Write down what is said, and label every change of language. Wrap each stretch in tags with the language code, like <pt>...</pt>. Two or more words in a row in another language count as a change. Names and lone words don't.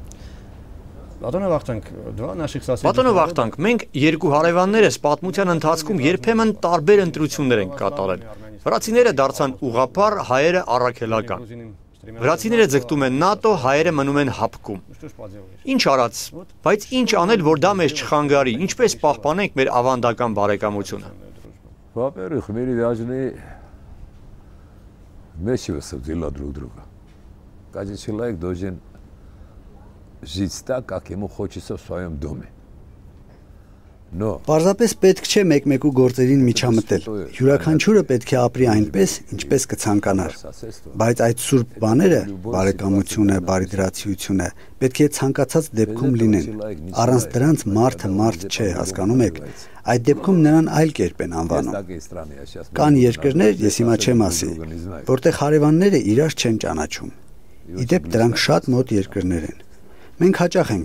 <hy>Բատոնո Վախթանգ, մենք երկու հարևաններս պատմության ընթացքում երբեմն տարբեր ընտրություններ ենք կատարել։ Վրացիները դարձան ուղղափառ, հայերը առաքելական։ Վրացիները ձգտում են ՆԱՏՕ, հայերը մնում են հապկում։ Ինչ արած, բայց ինչ անել, որ դա մեզ չխանգարի, ինչպես պահպանենք մեր ավանդական բարեկամությունը։</hy> <ru>Во-первых, в мире должны вмешиваться в дела друг друга. Каждый человек должен жить так, как ему хочется в своем доме.</ru> <hy>Պարզապես պետք չէ մեկ-մեկու գործերին միջամտել։ Յուրաքանչյուրը պետք է ապրի այնպես, ինչպես կցանկանար։ Բայց այդ սուրբ բաները, բարեկամությունը, բարիդրացիությունը, պետք է ցանկացած դեպքում լինեն։ Առանց դրանց մարդը մարդ չէ, հասկանում եք։ Այդ դեպքում նրան այլ կերպ են անվանում։ Կան երկրներ, ես հիմա չեմ ասի, որտեղ հարևանները իրար չեն ճանաչում։ Իդեպ դրանք շատ մոտ երկրներ են։ Մենք հաճախ ենք</hy>